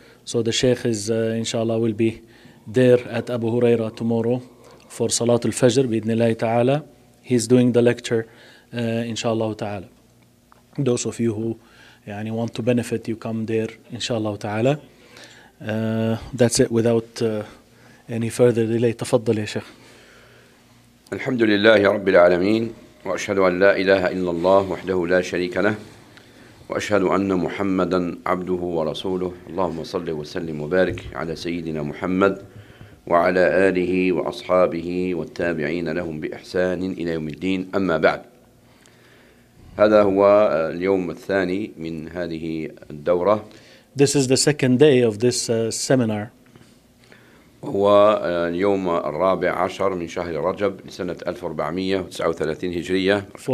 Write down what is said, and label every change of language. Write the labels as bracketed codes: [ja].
[en] So the Sheikh is, inshallah, will be there at Abu Huraira tomorrow for Salat al-Fajr, bi-idhnillahi ta'ala. He's doing the lecture, inshallah ta'ala. Those of you who يعني, want to benefit, you come there, inshallah ta'ala. That's it without any further delay. [ar] تفضل يا شيخ. الحمد لله رب العالمين وأشهد أن لا إله إلا الله وحده لا شريك له وأشهد أن محمدًا عبده ورسوله اللهم صل وسلم وبارك على سيدنا محمد وعلى آله وأصحابه والتابعين لهم بإحسان إلى يوم الدين أما بعد هذا هو اليوم الثاني من هذه الدورة [en] This is the second day of this seminar [ar] هو اليوم الرابع عشر من شهر رجب لسنة 1439 هجرية